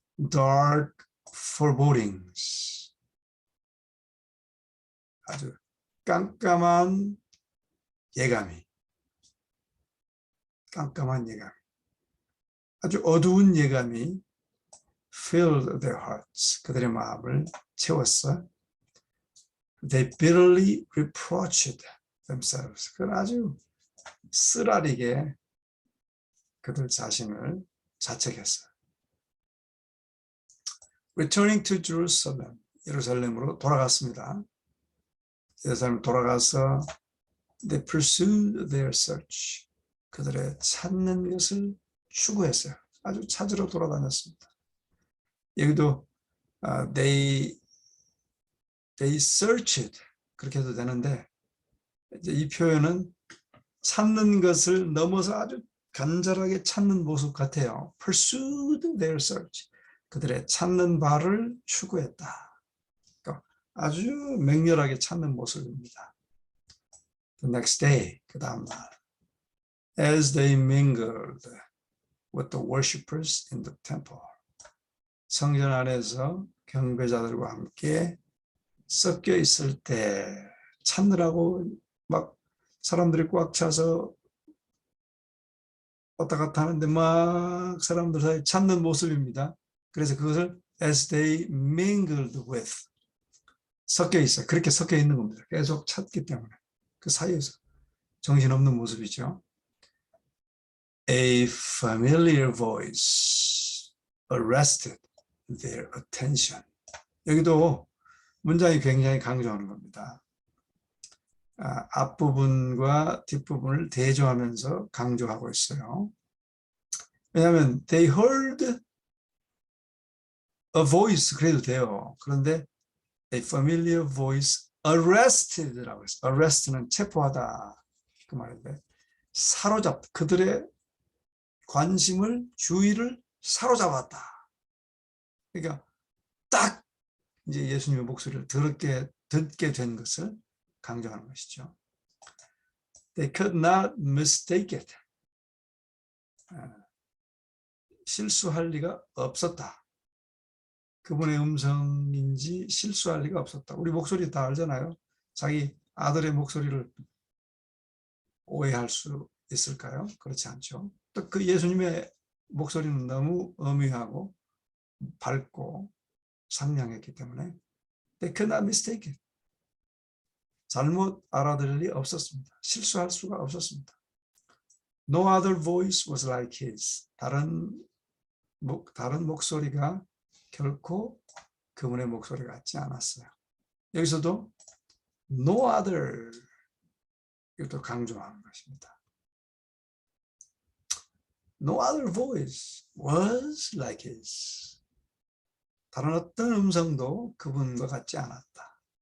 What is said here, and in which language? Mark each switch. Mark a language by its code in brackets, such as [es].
[en] Dark forebodings. [ko] 아주 깜깜한 예감이. 아주 어두운 예감이 [en] filled their hearts. [ko] 그들의 마음을 채웠어. [en] They bitterly reproached themselves. [ko] 그건 아주 쓰라리게 그들 자신을 자책했어요. [en] Returning to Jerusalem. [ko] 예루살렘으로 돌아갔습니다. 예루살렘 돌아가서 [en] they pursued their search. [ko] 그들의 찾는 것을 추구했어요. 아주 찾으러 돌아다녔습니다. 여기도 [en] they searched [ko] 그렇게 해도 되는데 이제 이 표현은 찾는 것을 넘어서 아주 간절하게 찾는 모습 같아요. [en] Pursued their search. [ko] 그들의 찾는 바를 추구했다. 그러니까 아주 맹렬하게 찾는 모습입니다. [en] The next day, [ko] 그 다음 날, [en] as they mingled with the worshippers in the temple. [ko] 성전 안에서 경배자들과 함께 섞여 있을 때 찾느라고 막 사람들이 꽉 차서 왔다 갔다 하는데 막 사람들 사이에 찾는 모습입니다. 그래서 그것을 [en] as they mingled with [ko] 섞여 있어요. 그렇게 섞여 있는 겁니다. 계속 찾기 때문에 그 사이에서 정신없는 모습이죠. [en] A familiar voice arrested their attention. [ko] 여기도 문장이 굉장히 강조하는 겁니다. 앞부분과 뒷부분을 대조하면서 강조하고 있어요. 왜냐하면 [en] they heard a voice [ko] 그래도 돼요. 그런데 [en] a familiar voice arrested [ko] 라고 했어요. arrest는 체포하다 그 말인데 사로잡다. 그들의 관심을 주의를 사로잡았다. 그러니까 딱 이제 예수님의 목소리를 듣게 된 것을 강조하는 것이죠. [en] They could not mistake it. [ko] 실수할 리가 없었다. 그분의 음성인지 실수할 리가 없었다. 우리 목소리 다 알잖아요. 자기 아들의 목소리를 오해할 수 있을까요? 그렇지 않죠. 또 그 예수님의 목소리는 너무 엄위하고 밝고 상냥했기 때문에 [en] they could not mistake it. [ko] 잘못 알아들을 리 없었습니다. 실수할 수가 없었습니다. [en] No other voice was like his. [ko] 다른 목소리가 결코 그분의 목소리 같지 않았어요. 여기서도 [en] no other [ko] 이것도 강조하는 것입니다. [en] No other voice was like his. [ko] 다른 어떤 음성도 그분과 같지 않았다.